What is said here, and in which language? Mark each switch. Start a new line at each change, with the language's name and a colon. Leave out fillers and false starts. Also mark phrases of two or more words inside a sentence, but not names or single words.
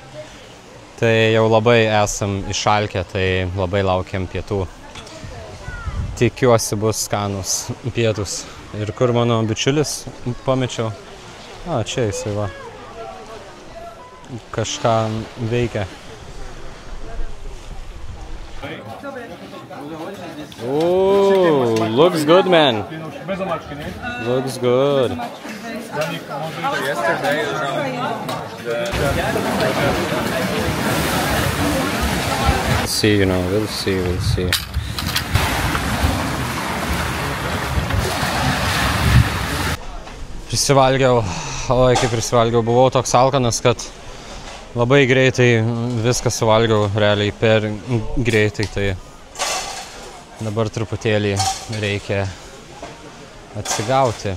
Lithuanian: Tai jau labai esam išalkę, tai labai laukiam pietų. Tikiuosi bus skanus pietus. Ir kur mano bičiulis pamečiau? Čia jisai va. Kažką veikia.
English: Ooh, looks good, man. Looks good. See, you know, we'll see.
Lithuanian: Prisivalgiau, kaip prisivalgiau, buvau toks alkanas, kad labai greitai viską suvalgiau, realiai per greitai, tai dabar truputėlį reikia atsigauti.